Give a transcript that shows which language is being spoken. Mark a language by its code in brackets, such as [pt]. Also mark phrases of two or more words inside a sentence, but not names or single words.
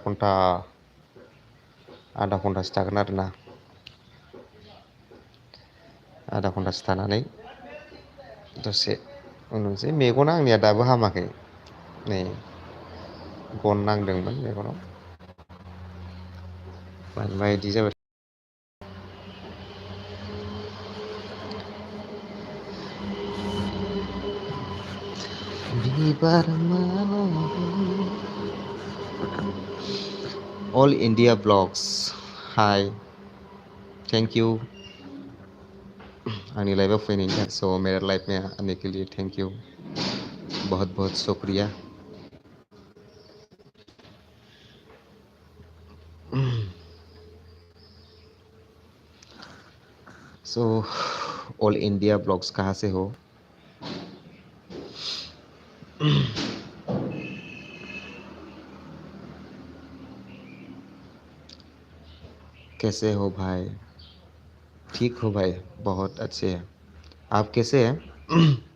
[brx] आधा घन्टासो थागोन आरोना आधा घन्टासो थानानै दसे उन्दुनोसै मेगना आंनिया दाबो हामाखै नै गन नांदोंमोन मेगनाव मानोबा इदि जाबाय [hi] बिबार ऑल इंडिया ब्लॉग्स [en] hi thank you [brx] आंनि लाइफआव फैनायनि थाखाय [hi] स' मेरा लाइफ में आने के लिए [en] thank you [hi] बहुत बहुत शुक्रिया सो ऑल इंडिया ब्लॉग्स कहाँ से हो कैसे हो भाई ठीक हो भाई बहुत अच्छे हैं आप कैसे हैं